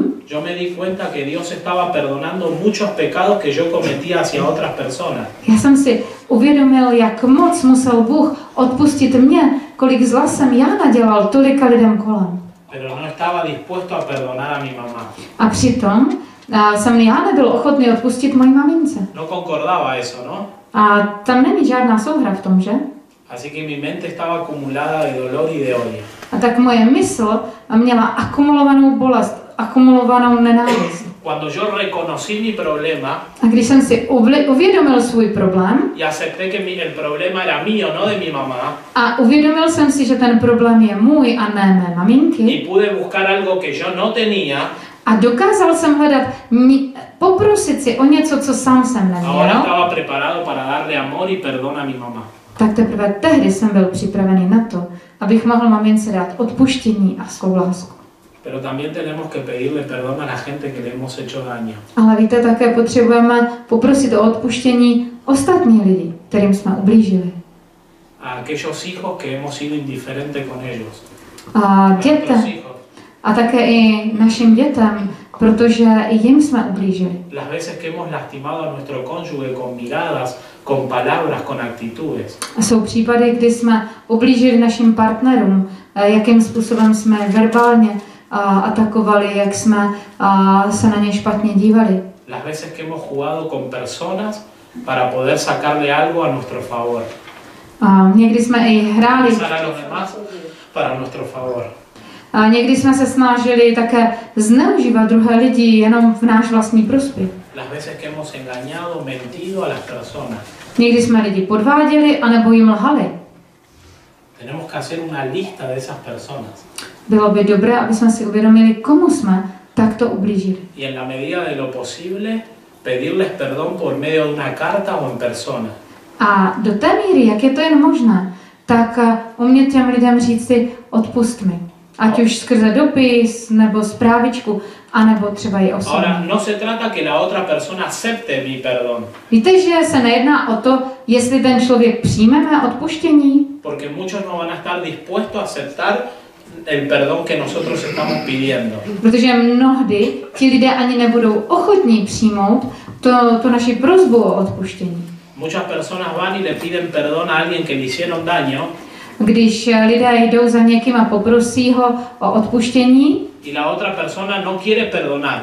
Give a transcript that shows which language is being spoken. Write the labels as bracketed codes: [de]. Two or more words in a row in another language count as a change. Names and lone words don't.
[es] yo me di cuenta que Dios estaba perdonando muchos pecados que yo cometía hacia otras personas. [cs] já jsem si uvědomil, jak moc musel Bůh odpustit mě, kolik zla jsem já nadělal tolika lidem kolem. [es] Pero no estaba dispuesto a perdonar a mi mamá. [cs] A přitom jsem já nebyl ochotný odpustit mojí mamince. [es] No concordaba eso, ¿no? [cs] A tam není žádná souhra v tom, že? [es] Así que mi mente estaba acumulada de dolor y de odio. [cs] A tak moje mysl měla akumulovanou bolest, akumulovanou nenávist. [es] Cuando yo reconocí mi problema [cs] A když jsem si uvědomil svůj problém [es] y acepté que el problema era mío, no de mi mamá, [cs] a uvědomil jsem si, že ten problém je můj a ne mé maminky, [es] y pude buscar algo que yo no tenía, [cs] a dokázal jsem hledat, poprosit si o něco, co sám jsem [es] ahora [cs] neměl, [es] estaba preparado para darle amor y perdón a mi mamá. [cs] tak teprve tehdy jsem byl připravený na to, abych mohl mamince dát odpuštění a svou lásku. [es] Pero también tenemos que pedirle perdón a la gente que le hemos hecho daño. [cs] Ale víte, také potřebujeme poprosit o odpuštění ostatní lidi, kterým jsme ublížili. [es] A aquellos hijos que hemos sido indiferentes con ellos. [cs] A dětem, [es] Nuestros hijos. [cs] a také i našim dětem, protože i jim jsme ublížili. [es] Las veces que hemos lastimado a nuestro cónyuge con miradas, con palabras, con actitudes. [cs] A jsou případy, kdy jsme ublížili našim partnerům, jakým způsobem jsme verbálně atakovali, jak jsme se na ně špatně dívali. [es] Las veces que hemos jugado con personas para poder sacarle algo a nuestro favor. [cs] A někdy jsme i hráli, [es] Usar a los demás para nuestro favor. [cs] a někdy jsme se snažili také zneužívat druhé lidi jenom v náš vlastní prospěch. [es] Las veces que hemos engañado, mentido a las personas. [cs] Někdy jsme lidi podváděli anebo jim lhali. [es] Tenemos que hacer una lista de esas personas. [cs] Bylo by dobré, aby jsme si uvědomili, komu jsme takto ublížili. [es] Y en la medida de lo posible, pedirles perdón por medio de una carta o en persona. [cs] A do té míry, jak je to jen možné, tak umět těm lidem říct si odpust mi. Ať už skrze dopis, nebo zprávičku, anebo třeba i osobně. [es] Ahora, no se trata que la otra persona acepte mi perdón, [cs] Víte, že se nejedná o to, jestli ten člověk přijme mé odpuštění, [es] porque muchos no van a estar dispuestos a aceptar el perdón que nosotros estamos pidiendo. [cs] protože mnohdy ti lidé ani nebudou ochotní přijmout tu naši prosbu o odpuštění. [es] Muchas personas van y le piden perdón a alguien que le hicieron daño [cs] Když lidé jdou za někým a poprosí ho o odpuštění [es] y la otra persona no quiere perdonar,